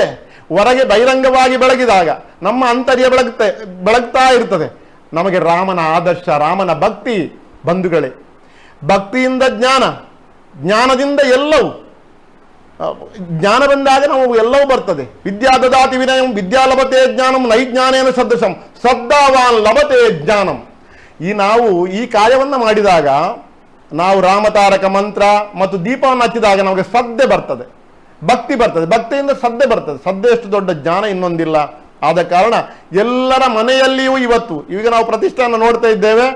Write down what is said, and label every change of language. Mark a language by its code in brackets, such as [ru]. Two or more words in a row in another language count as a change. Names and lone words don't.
[kn] ಹೊರಗೆ ಬಹಿರಂಗವಾಗಿ ಬೆಳಗಿದಾಗ ನಮ್ಮ ಅಂತರ್ಯ ಬೆಳಗ್ತಾ ಇರ್ತದೆ. ನಮಗೆ ರಾಮನ ಆದರ್ಶ, ರಾಮನ ಭಕ್ತಿ. ಬಂಧುಗಳೇ, ಭಕ್ತಿಯಿಂದ ಜ್ಞಾನದಿಂದ ಎಲ್ಲವೂ. ಜ್ಞಾನ ಬಂದಾಗ ನಾವು ಎಲ್ಲವೂ ಬರ್ತದೆ. [sa] ವಿದ್ಯಾ ದದಾತಿ ವಿನಯಂ ವಿದ್ಯಾ ಲಭತೆ ಜ್ಞಾನಂ ನೈಜ್ಞಾನೇನ ಸದೃಶಂ ಶ್ರದ್ಧಾವಾನ್ ಲಭತೆ ಜ್ಞಾನಂ. [kn] ನಾವು ಈ ಕಾರ್ಯವನ್ನು ಮಾಡಿದಾಗ, ನಾವು ರಾಮತಾರಕ ಮಂತ್ರ ಮತ್ತು ದೀಪವನ್ನು ಹಚ್ಚಿದಾಗ ನಮಗೆ ಶ್ರದ್ಧೆ ಬರ್ತದೆ, ಭಕ್ತಿ ಬರ್ತದೆ. ಭಕ್ತಿಯಿಂದ ಶ್ರದ್ಧೆ ಬರ್ತದೆ. ಶ್ರದ್ಧೆಯಷ್ಟು ದೊಡ್ಡ ಜ್ಞಾನ ಇನ್ನೊಂದಿಲ್ಲ. ಆದ ಕಾರಣ ಎಲ್ಲರ ಮನೆಯಲ್ಲಿಯೂ ಈಗ ನಾವು ಪ್ರತಿಷ್ಠೆಯನ್ನು ನೋಡ್ತಾ ಇದ್ದೇವೆ.